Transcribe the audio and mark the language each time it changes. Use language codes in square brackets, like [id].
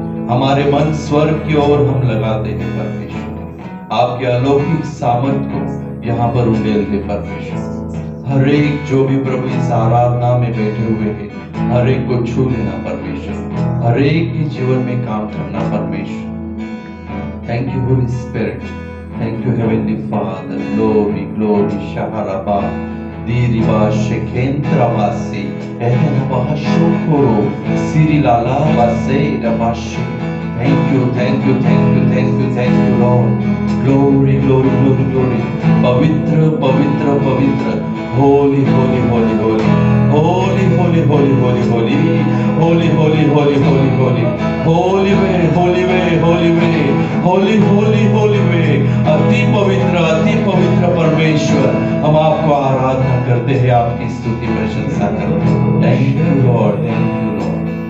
[hi] हमारे मन स्वर्ग की ओर हम लगाते हैं परमेश्वर। आपके अलौकिक सामर्थ को यहाँ पर उंडेल दे परमेश्वर। हर एक जो भी प्रभु इस आराधना में बैठे हुए हैं, हर एक को छू लेना परमेश्वर। हर एक के जीवन में काम करना परमेश्वर। [en] Thank you, Holy Spirit. Thank you, Heavenly Father. Glory, glory, Shaharaba, Diriba, Shekentra Basi, Ehenaba Shokoro, Sirilala Base, Dabashi. Thank you, thank you, thank you, thank you, thank you, Lord. Glory, glory, glory, glory. [hi] Pavitra, Pavitra, Pavitra. [en] Holy, holy, holy, holy. Holy, holy, holy, holy, holy. Holy, holy, holy, holy, holy. Holy way, holy way, holy way. Holy, holy, holy way. [hi] अति पवित्र परमेश्वर, हम आपको आराधना करते हैं, आपकी स्तुति प्रशंसा करते हैं। [en] Thank you, Lord. Thank you, Lord.